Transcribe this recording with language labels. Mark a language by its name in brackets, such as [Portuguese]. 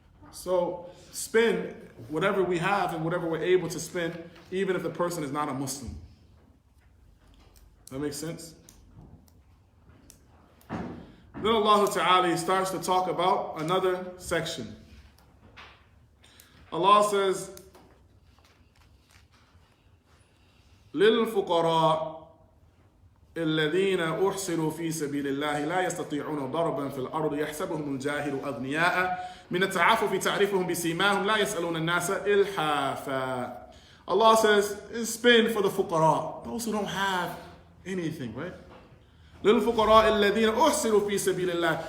[English] So spend whatever we have and whatever we're able to spend, even if the person is not a Muslim. That makes sense? Then Allah Ta'ala starts to talk about another section. Allah says, [Arabic] لِلْفُقَرَاءِ الذين أحصروا في سبيل الله لا يستطيعون ضربا في الأرض يحسبهم الجاهل أغنياء من التعفف تعرفهم بسيماهم لا يسألون الناس إلحافا. [English] Allah says, spend for the fuqara, those who don't have anything, right? [Arabic] للفقراء الذين أحصروا في سبيل الله.